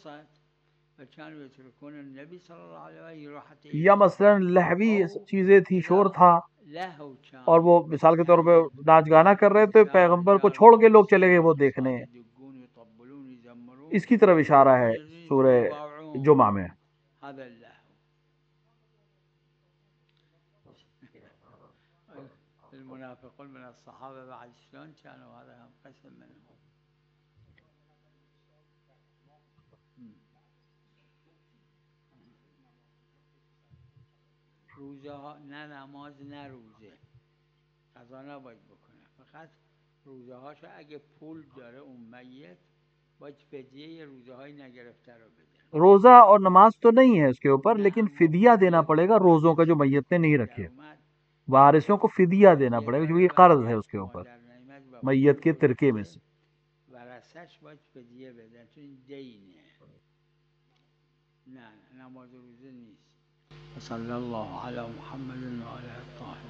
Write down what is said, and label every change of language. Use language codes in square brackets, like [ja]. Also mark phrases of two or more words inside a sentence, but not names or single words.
[ur] یا مثلا لہوی چیزیں تھی، شور تھا، اور وہ مثال کے طور پہ ناچ گانا کر رہے تھے، پیغمبر کو چھوڑ کے لوگ چلے گئے وہ دیکھنے. اس کی طرف اشارہ ہے سورہ جمعہ میں. [ar] المنافقون من الصحابه بعد شلون كانوا هذا هم قسم منهم. [fa] روزه ها نه نماز نه روزه قضا نباید بکنه، فقط روزه هاشو اگه پول داره اون میت باید فدیه روزه های نگرفته رو بده. [ur] روزہ اور نماز تو نہیں ہے اس کے اوپر، لیکن فدیہ دینا پڑے گا روزوں کا جو میت نے نہیں رکھے. وارثوں کو فدیہ دینا پڑے گا کیونکہ یہ قرض ہے اس کے اوپر میت کے ترکے میں سے. [fa] ورثش باید فدیه بدن چون این دینه، نه نماز روزه نیست. [ar] صلی الله علی محمد و آله الطاهرین.